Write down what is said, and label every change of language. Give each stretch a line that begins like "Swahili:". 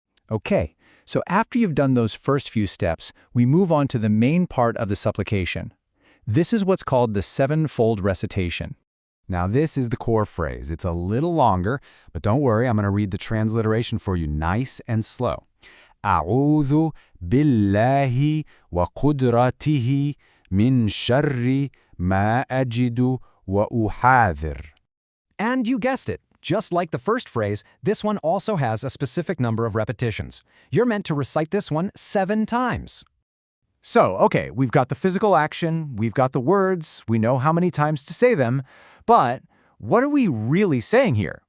English: Okay, so after you've done those first few steps, we move on to the main part of the supplication. This is what's called the sevenfold recitation. Now this is the core phrase. It's a little longer, but don't worry, I'm going to read the transliteration for you nice and slow.
Arabic: أعوذ بالله وقدرته من شر ما أجد وأحاذر.
English: And you guessed it. Just like the first phrase, this one also has a specific number of repetitions. You're meant to recite this one 7 times. So, okay, we've got the physical action, we've got the words, we know how many times to say them, but what are we really saying here?